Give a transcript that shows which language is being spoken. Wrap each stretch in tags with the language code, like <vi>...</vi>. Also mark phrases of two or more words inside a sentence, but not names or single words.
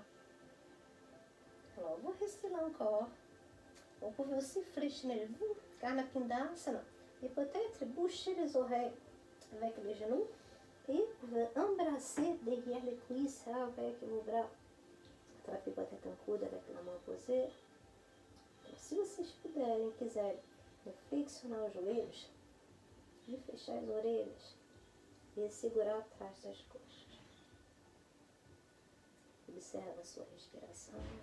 <fr>Alors, vous restez là encore. Vous pouvez aussi fléchir vous, Karna Pindasana, et peut-être boucher les oreilles avec les genoux et vous pouvez embrasser derrière les cuisses avec vos bras. Attrapez peut-être un coude avec la main posée.</fr> <pt>Então, se vocês puderem, quiserem, flexionar os joelhos e fechar as orelhas e segurar atrás das coxas. Observa a sua respiração.</pt>